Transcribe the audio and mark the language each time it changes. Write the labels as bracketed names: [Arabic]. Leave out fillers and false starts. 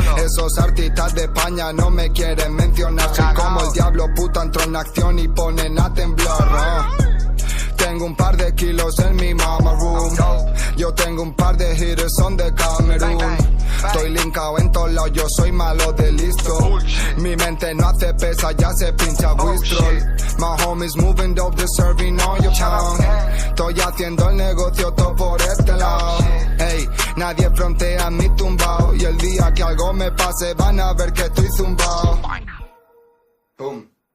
[Spanish] Esos artistas de España no me quieren mencionar. Soy como el diablo, puta, entro en acción y ponen a temblar. Tengo un par de kilos en mi [English] mama room. [Spanish] Yo tengo un par de hitters, son de Camerún. Estoy linkado en todos lados, yo soy malo de listo. Mi mente no hace pesa, ya se pincha Wistrol. [English] My homies moving dope, they're serving all your town. [Spanish] Estoy haciendo el negocio todo por este lado. Ey, nadie frontea mi tumbao. Y el día que algo me pase van a ver que estoy zumbao. Boom.